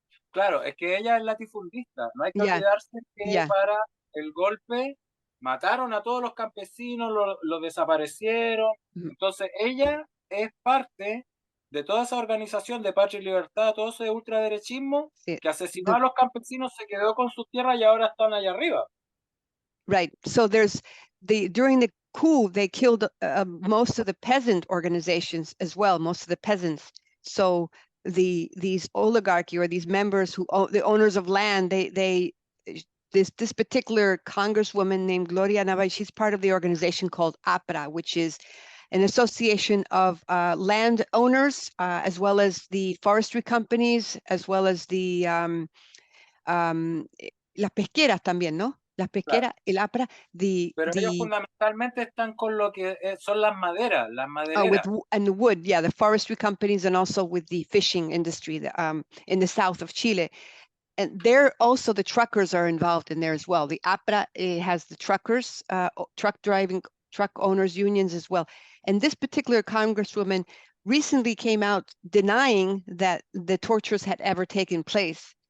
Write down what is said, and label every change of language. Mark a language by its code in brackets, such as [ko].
[es] Claro, es que ella es latifundista. No hay que olvidarse que para el golpe mataron a todos los campesinos, los desaparecieron. Entonces ella es parte de toda esa organización de Patria y Libertad, todo ese ultraderechismo que asesinó a los campesinos, se quedó con sus tierras y ahora están allá arriba. [en] Right. So during the coup, they killed most of the peasant organizations as well, most of the peasants. So these oligarchy or these members who the owners of land, this particular congresswoman named Gloria Navas, she's part of the organization called APRA, which is an association of landowners, as well as the forestry companies, as well as the [es] las pesqueras también, ¿no? Las pesqueras, el APRA, Pero ellos fundamentalmente están con lo que son las maderas, [en] with and the wood, yeah, the forestry companies, and also with the fishing industry in the south of Chile. And there also the truckers are involved in there as well. The APRA has the truckers, truck owners unions as well. And this particular congresswoman recently came out denying that the tortures had ever taken place.